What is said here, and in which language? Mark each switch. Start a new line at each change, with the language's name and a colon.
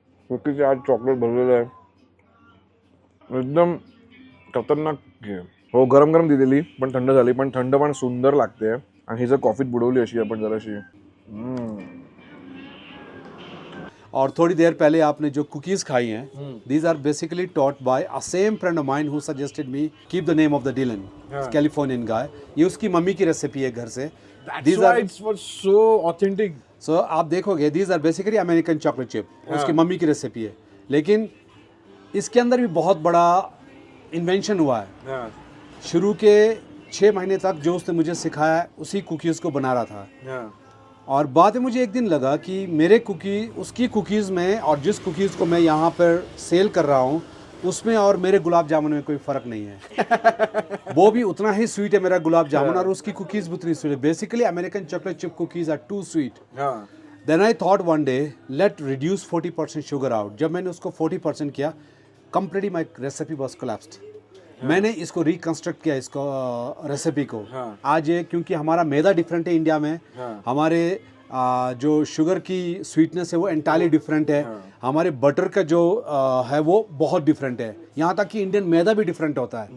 Marathi: कुकीचे आज चॉकलेट भरलेलं आहे, एकदम खतरनाक आहे। हो, गरम गरम दिलेली पण थंड झाली, पण थंड पण सुंदर लागते। आणि ही जर कॉफीत बुडवली अशी आपण जराशी,
Hindi: और थोड़ी देर पहले आपने जो कुकीज़ खाई हैं,
English: These are basically taught by a same friend of mine who suggested me keep the name of the Dylan, Californian guy.
Hindi: ये उसकी मम्मी की रेसिपी है घर से।
English: That's why it was so authentic.
Hindi: सो आप देखोगे
English: these are basically American chocolate chip,
Hindi: उसकी mummy की रेसिपी है। लेकिन इसके अंदर भी बहुत बड़ा इन्वेंशन हुआ है। शुरू के 6 महीने तक जो उसने मुझे सिखाया उसी कुकीज़ को बना रहा था। और बाद में मुझे एक दिन लगा कि मेरे कुकी उसकी कुकीज़ में और जिस कुकीज़ को मैं यहाँ पर सेल कर रहा हूँ उसमें और मेरे गुलाब जामुन में कोई फ़र्क नहीं है। वो भी उतना ही स्वीट है मेरा गुलाब जामुन, और उसकी कुकीज़ भी उतनी स्वीट है।
English: Basically American chocolate chip cookies are too sweet. Then I thought one day let reduce 40% sugar out.
Hindi: जब मैंने उसको 40% किया,
English: completely my recipe was collapsed.
Hindi: मैंने इसको रिकंस्ट्रक्ट किया इसको रेसिपी को. आज ये क्योंकि हमारा मैदा डिफरेंट है इंडिया में, हमारे जो शुगर की स्वीटनेस है वो एंटायरली डिफरेंट है, हमारे बटर का जो है वो बहुत डिफरेंट है, यहाँ तक कि इंडियन मैदा भी डिफरेंट होता है.